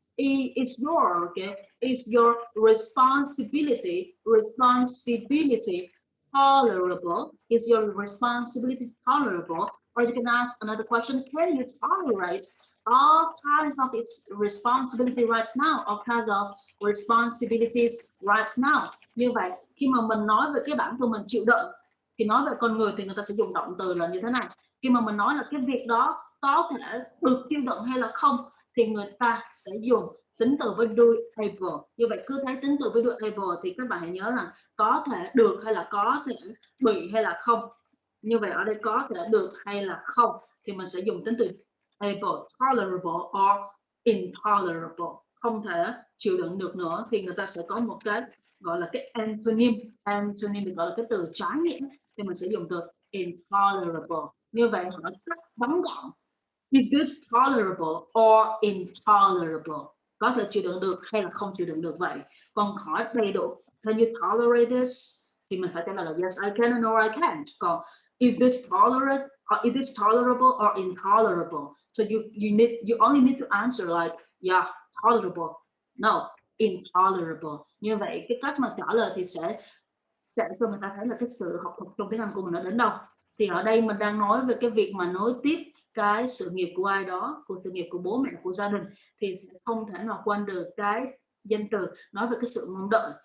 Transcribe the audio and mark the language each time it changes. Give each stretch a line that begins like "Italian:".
English: It's your okay, it's your responsibility tolerable? Is your responsibility tolerable? Or you can ask another question, can you tolerate all kinds of its responsibility right now, all kinds of responsibilities right now?
Vietnamese: Như vậy, khi mà mình nói về cái bản thân mình chịu đựng, thì nói về con người thì người ta sẽ dùng động từ là như thế này. Khi mà mình nói là cái việc đó có thể được chịu đựng hay là không, thì người ta sẽ dùng tính từ với do able. Như vậy cứ thấy tính từ với do able thì các bạn hãy nhớ là có thể được hay là có thể bị hay là không. Như vậy ở đây có thể được hay là không thì mình sẽ dùng tính từ able, tolerable or intolerable. Không thể chịu đựng được nữa thì người ta sẽ có một cái gọi là cái antonym. Antonym được gọi là cái từ trái nghĩa thì mình sẽ dùng từ intolerable. Như vậy hỏi rất bắn gọn.
English: Is this tolerable or intolerable?
Vietnamese: Có thể chịu đựng được hay là không chịu đựng được vậy. Còn hỏi đầy đủ,
English: can you tolerate this?
Vietnamese: Thì mình phải trả lời là
English: yes, I can or I can't. Còn is this tolerable or intolerable? So you only need to answer like yeah, tolerable. No, intolerable.
Vietnamese: Như vậy cái cách mà trả lời thì sẽ cho người ta thấy là cái sự học thuật trong tiếng Anh của mình nó đến đâu. Thì ở đây mình đang nói về cái việc mà nối tiếp cái sự nghiệp của ai đó, của sự nghiệp của bố mẹ, của gia đình, thì sẽ không thể nào quên được cái danh từ nói về cái sự mong đợi.